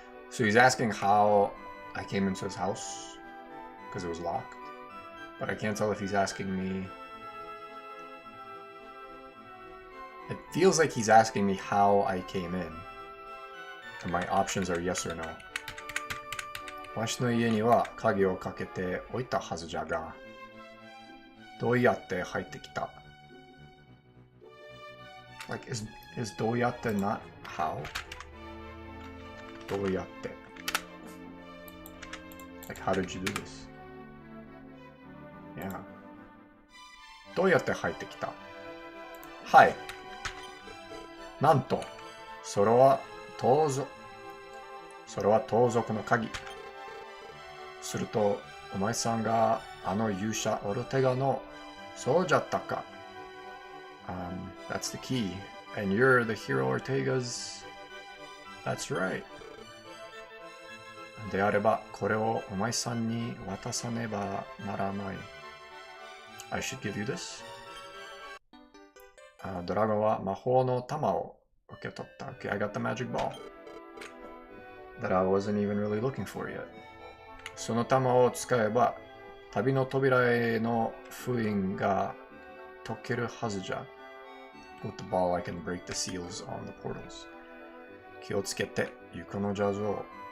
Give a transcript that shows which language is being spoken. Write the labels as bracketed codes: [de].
[en] So he's asking how I came into his house because it was locked, but I can't tell if he's asking me. It feels like he's asking me how I came in, and my options are yes or no. [ja] わしの家には鍵をかけておいたはずじゃが、どうやって入ってきた？ [en] Like, is どうやって not how? どうやって Like, how did you do this? Yeah. [ja] どうやって入ってきた？はい。なんと、それは盗賊の鍵。すると、お前さんがあの勇者オルテガのそうじゃったか。 [en] That's the key. And you're the hero Ortega's. That's right. [ja] であれば、これをお前さんに渡さねばならない。 [en] I should give you this. [ja] ドラゴンは魔法の玉を受け取った。 [en] Okay, I got the magic ball that I wasn't even really looking for yet. [ja] その玉を使えば、旅の扉への封印が解けるはずじゃ。 [en] With the ball, I can break the seals on the portals. [ja] 気をつけて、床のジャズを。